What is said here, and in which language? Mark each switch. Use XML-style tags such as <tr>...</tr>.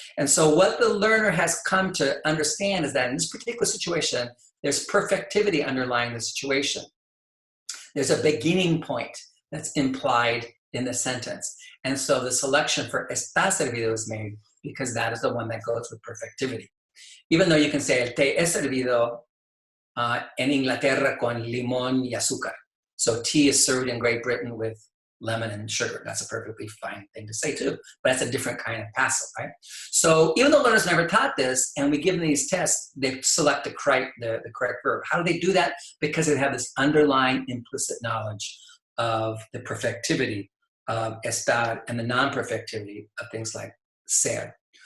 <en>And so what the learner has come to understand is that in this particular situation, there's perfectivity underlying the situation. There's a beginning point that's implied in the sentence. And so the selection for está servido is made because that is the one that goes with perfectivity. Even though you can say</en> <es>el té es servido en Inglaterra con limón y azúcar.</es> <en>So tea is served in Great Britain with lemon and sugar. That's a perfectly fine thing to say too, but that's a different kind of passive, right? So even though learners never taught this, and we give them these tests, they select the correct verb. How do they do that? Because they have this underlying implicit knowledge of the perfectivity of estar and the non-perfectivity of things like ser.</en>